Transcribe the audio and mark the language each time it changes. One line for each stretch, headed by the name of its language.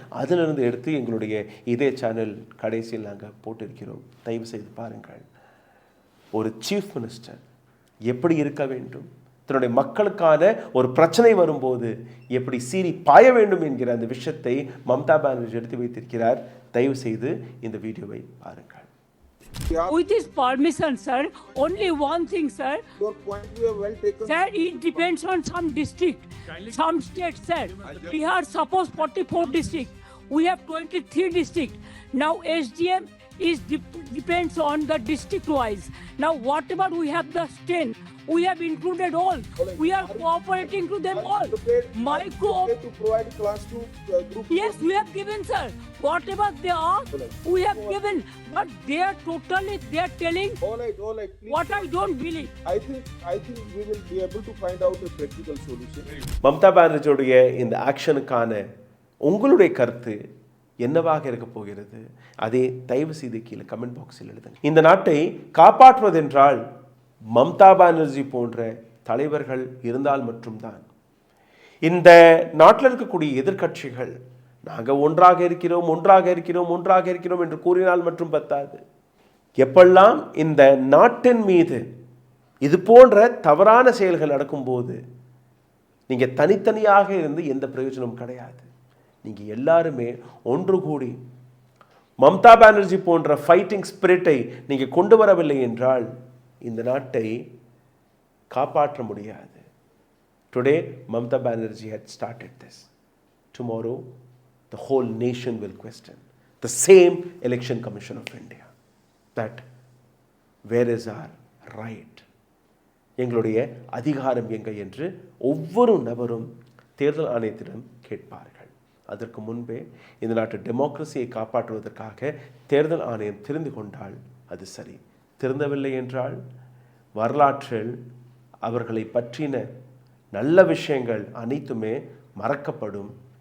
Tamil: அதிலிருந்து எடுத்து எங்களுடைய இதே சேனல் கடைசியில் நாங்கள் போட்டிருக்கிறோம். தயவு செய்து பாருங்கள். ஒரு சீஃப் மினிஸ்டர் எப்படி இருக்க வேண்டும், தன்னுடைய மக்களுக்கான ஒரு பிரச்சனை வரும்போது எப்படி சீறி பாய வேண்டும் என்கிற அந்த விஷயத்தை மம்தா பானர்ஜி எடுத்து வைத்திருக்கிறார். தயவு செய்து இந்த வீடியோவை பாருங்கள்.
English: With his permission, sir, only one thing, sir. Your point we have well taken. Sir, it depends on some district, some state, sir. We have suppose 44 district. We have 23 district. Now SDM is depends on the district wise. Now whatever we have the strength, we have included all. We are cooperating to them all. Micro to provide class 2 group. Yes, we have given, sir. Whatever they are, we have given. But they are totally, they are telling All right. Please. what I don't believe. I think we will be able to find out a practical solution.
Tamil: Mamata பானர்ஜியுடைய இந்த ஆக்ஷனுக்கான உங்களுடைய கருத்து என்னவாக இருக்க போகிறது? அதை தயவு செய்து கீழே கமெண்ட் பாக்ஸில் எழுதுங்க. இந்த நாட்டை காப்பாற்றுவதென்றால் மம்தா பானர்ஜி போன்ற தலைவர்கள் இருந்தால் மட்டும்தான். இந்த நாட்டில் இருக்கக்கூடிய எதிர்க்கட்சிகள் நாங்கள் ஒன்றாக இருக்கிறோம் என்று கூறினால் மட்டும் பத்தாது. எப்பெல்லாம் இந்த நாட்டின் மீது இது போன்ற தவறான செயல்கள் நடக்கும்போது நீங்கள் தனித்தனியாக இருந்து எந்த பிரயோஜனமும் கிடையாது. நீங்கள் எல்லாருமே ஒன்று கூடி மம்தா பானர்ஜி போன்ற ஃபைட்டிங் ஸ்பிரிட்டை நீங்கள் கொண்டு வரவில்லை என்றால் இந்த நாட்டை காப்பாற்ற முடியாது.
English: Today Mamata Banerjee had started this. Tomorrow the whole nation will question the same Election Commission of India that where is our right?
Tamil: எங்களுடைய அதிகாரம் எங்கே என்று ஒவ்வொரு நபரும் தேர்தல் ஆணையத்திடம் கேட்பார்கள். அதற்கு முன்பே இந்த நாட்டு டெமோக்ரஸியை காப்பாற்றுவதற்காக தேர்தல் ஆணையம் தெரிந்து கொண்டால் அது சரி. திருந்தவில்லை என்றால் வரலாற்றில் அவர்களை பற்றின நல்ல விஷயங்கள் அனைத்துமே மறக்கப்படும்.